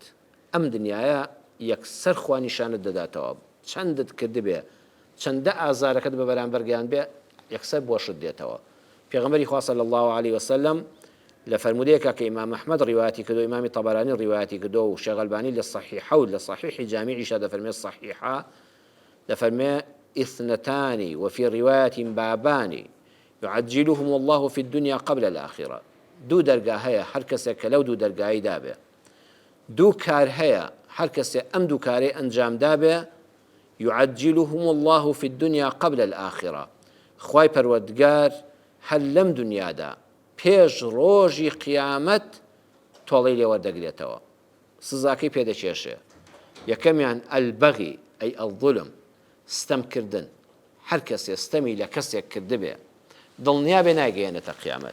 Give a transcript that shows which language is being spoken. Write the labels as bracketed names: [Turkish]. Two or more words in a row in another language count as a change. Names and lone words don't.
[Central Kurdish] ئەم دنیاە یەکسەر خوا نیشانت دەداتەوە، چەندت کردبێ، چەندە ئازارەکەت بە بەرامبەر گەیان بێ، یەکسەر بۆشت دێتەوە. پێغەمبەری خوا [Arabic] صلی الله عليه وسلم [Central Kurdish] لە فەرمودەیەکە کە ئیمام ئەحمەد ڕیواەتی کردو، ئیمامی طەبەرانی ڕیواەتی کردو و شێخ ئەلبانی لە صەحیحە و لە صەحیحی جامیعیشا دەفەرمێ صەحیحە دەفەرمێ [Arabic] اثنتان وفي رواية بابان يعجلهم الله في الدنيا قبل الآخرة. [Central Kurdish] دو دەرگا هەیە هەر کەسێک کە لەو دوو دەرگایی دابێ، دوو کار هەیە هەر کەسێ ئەم دوو کارەی ئەنجام دابێ، [Arabic] يعجلهم الله في الدنيا قبل الآخرة. [Central Kurdish] خوای پەروەردگار هەر لەم دنیادا پێش ڕۆژی قیامەت تۆڵەی لێ وەردەگرێتەوە، سزاکەی پێدەکێشێ. یەکەمیان [Arabic] ئەلبەغی ئەی ئەڵظولم، [Central Kurdish] ستەمکردن. هەر کەسێ ستەمی لە کەسێک کردبێ دڵنیا بێ ناگەیەنێتە قیامەت.